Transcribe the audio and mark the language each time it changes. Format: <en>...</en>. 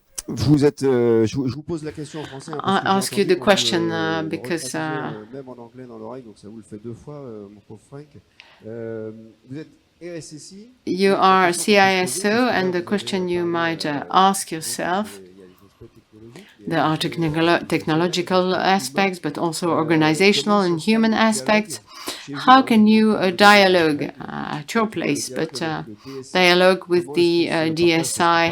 <fr>Vous êtes, je vous pose la question en français.</fr> <en>I'll ask you the question because</en> <fr>même en anglais dans l'oreille, donc ça vous le fait deux fois, mon pauvre Frank. Vous êtes RSSI.</fr> <en>You are CISO, and the question you might ask yourself. There are technological aspects, but also organizational and human aspects. How can you dialogue at your place, but dialogue with the DSI?</en>